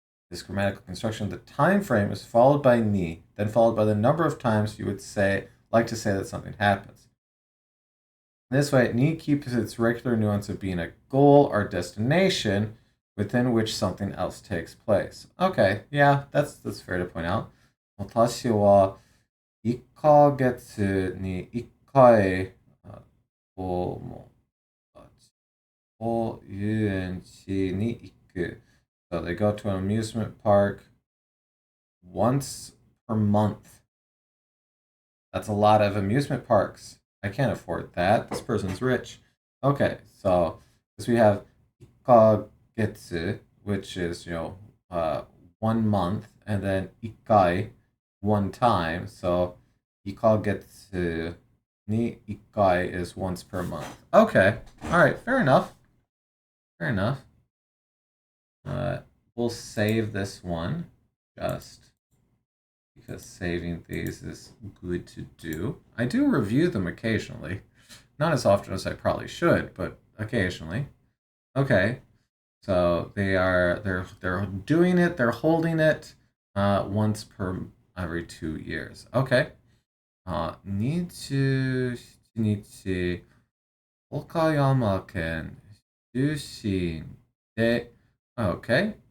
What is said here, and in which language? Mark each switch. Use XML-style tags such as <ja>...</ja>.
<en>This grammatical construction of the time frame is followed by ni, then followed by the number of times you would like to say that something happens. This way, ni keeps its regular nuance of being a goal or destination within which something else takes place. Okay, yeah, that's fair to point out.</en> <ja>私は1ヶ月に1回友達と遊園地に行く.</ja> <en>So they go to an amusement park once per month. That's a lot of amusement parks. I can't afford that. This person's rich. Okay, so because we have 1ヶ月, which is 1 month, and then 1回, 1 time. So 1ヶ月に1回 is once per month. Okay, all right, fair enough. Fair enough. We'll save this one just because saving these is good to do. I do review them occasionally. Not as often as I probably should, but occasionally. Okay. So they're doing it, they're holding it once per every 2 years. Okay.</en> <ja>27日、岡山県出身で、Okay.</ja>